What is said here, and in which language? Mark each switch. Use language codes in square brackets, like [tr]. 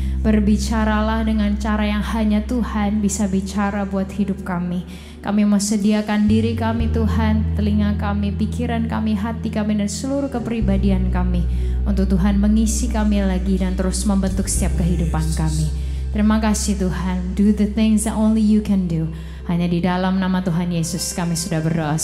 [id] Berbicaralah dengan cara yang hanya Tuhan bisa bicara buat hidup kami. Kami mau sediakan diri kami Tuhan, telinga kami, pikiran kami, hati kami, dan seluruh kepribadian kami, untuk Tuhan mengisi kami lagi dan terus membentuk setiap kehidupan kami. Terima kasih Tuhan, [en] do the things that only you can do. [id] Hanya di dalam nama Tuhan Yesus kami sudah berdoa.